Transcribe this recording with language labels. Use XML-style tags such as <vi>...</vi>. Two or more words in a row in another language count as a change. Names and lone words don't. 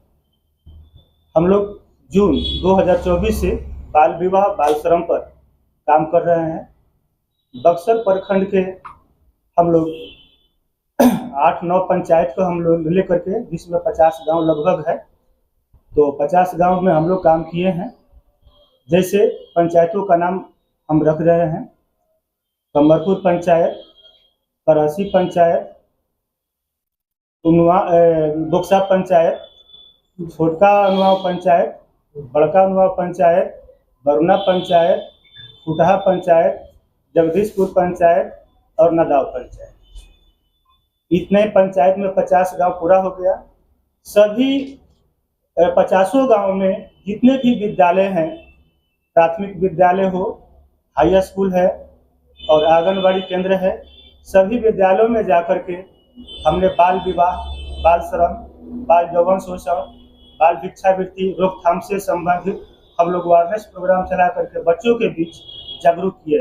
<hi>हम लोग जून 2024 से बाल विवाह बाल श्रम पर काम कर रहे हैं। बक्सर प्रखंड के हम लोग 8-9 पंचायत को हम लोग लेकर के, जिसमें 50 गांव लगभग है, तो 50 गांव में हम लोग काम किए हैं। जैसे पंचायतों का नाम हम रख रहे हैं: कमरपुर पंचायत, करासी पंचायत, बोक्सा पंचायत, छोटका अनुआव पंचायत, बड़का अनुआव पंचायत, बरुना पंचायत, फुटहा पंचायत, जगदीशपुर पंचायत और नदाव पंचायत। इतने पंचायत में 50 गांव पूरा हो गया। सभी 50 गांव में जितने भी विद्यालय हैं, प्राथमिक विद्यालय हो,</hi> <en>high school</en> <hi>है और आंगनबाड़ी केंद्र है, सभी विद्यालयों में जाकर के हमने बाल विवाह, बाल श्रम, बाल यौवन शोषण, बाल भिक्षावृत्ति रोकथाम से संबंधित हम लोग</hi> <en>awareness program</en> <hi>चला करके बच्चों के बीच जागरूक किए।</hi>